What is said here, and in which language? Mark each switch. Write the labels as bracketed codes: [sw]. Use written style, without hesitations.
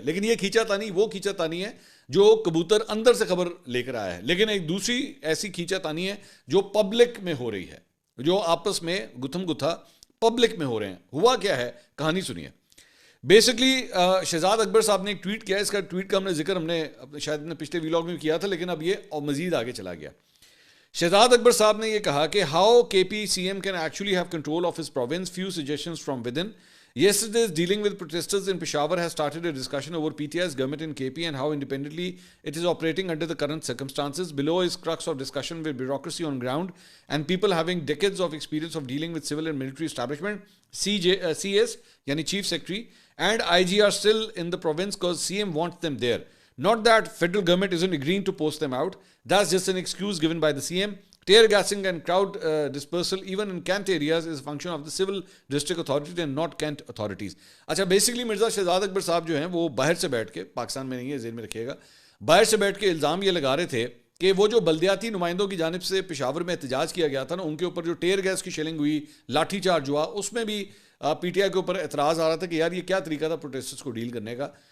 [ur] لیکن یہ کھینچا تانی وہ کھینچا تانی ہے جو کبوتر اندر سے خبر لے کر آیا ہے, لیکن ایک دوسری ایسی کھینچا تانی ہے جو پبلک میں ہو رہی ہے, جو آپس میں گتھم گتھا پبلک میں ہو رہے ہیں. ہوا کیا ہے, کہانی سنیے. بیسکلی شہزاد اکبر صاحب نے ایک ٹویٹ کیا. اس کا ٹویٹ کا ہم نے ذکر شاید اپنے پچھلے ویلاگ میں کیا تھا, لیکن اب یہ اور مزید آگے چلا گیا. شہزاد اکبر صاحب نے یہ کہا کہ [en] How K P C M can actually have control of his province, few suggestions from within. Yesterday's dealing with protesters in Peshawar has started a discussion over PTI's government in KP and how independently it is operating under the current circumstances. Below is crux of discussion with bureaucracy on ground and people having decades of experience of dealing with civil and military establishment. CS, yani Chief Secretary, and IG are still in the province because CM wants them there. Not that federal government isn't agreeing to post them out. That's just an excuse given by the CM. Tear gassing and crowd dispersal even in Kent areas is a function of the civil district authority and not Kent authorities. [ur] اچھا basically Mirza Shahzad اکبر صاحب جو ہیں وہ باہر سے بیٹھ کے, پاکستان میں نہیں ہے, ذہن میں رکھیے گا, باہر سے بیٹھ کے الزام یہ لگا رہے تھے کہ وہ جو بلدیاتی نمائندوں کی جانب سے پشاور میں احتجاج کیا گیا تھا نا, ان کے اوپر جو ٹیئر گیس کی شیلنگ ہوئی, لاٹھی چارج ہوا, اس میں بھی پی ٹی آئی کے اوپر اعتراض آ رہا تھا کہ یار یہ کیا طریقہ تھا پروٹیسٹرز کو ڈیل کرنے کا.